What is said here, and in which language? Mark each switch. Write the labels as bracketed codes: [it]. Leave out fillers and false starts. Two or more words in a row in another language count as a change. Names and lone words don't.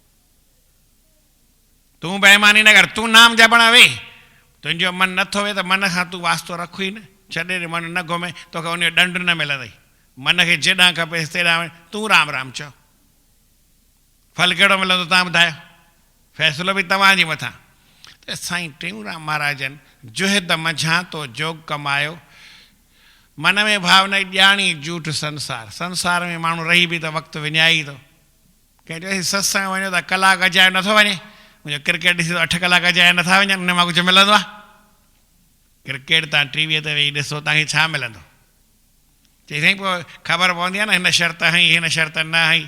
[sd] तूं बेईमानी न कर, तूं नाम जपण वे, तुंहिंजो मन नथो वे त मन खां तूं वास्तो रखो ई न, छॾे ॾे, मन न घुमे तोखे उनजो ॾंड न मिलंदई। मन खे जेॾां खपेसि तेॾां तूं राम राम चओ, फल कहिड़ो मिलंदो तव्हां ॿुधायो, फ़ैसिलो बि तव्हांजे मथां। त साईं टेऊंराम महाराजनि जुहिद मंझां तो जोग कमायो, मन में भाव न ॼाणी जूठ संसार। संसार में माण्हू रही बि त वक़्तु विञाई थो। कंहिं चयोसि सत्संग वञो त कलाक अजायो नथो वञे, मुंहिंजो क्रिकेट ॾिसी 8 कलाक अजाया नथा वञनि, उन मां कुझु मिलंदो आहे? क्रिकेट तव्हां टीवीअ ते वेही ॾिसो, तव्हांखे छा मिलंदो? चई साईं पोइ ख़बर पवंदी आहे न हिन शर्त हई हिन शर्त न हई।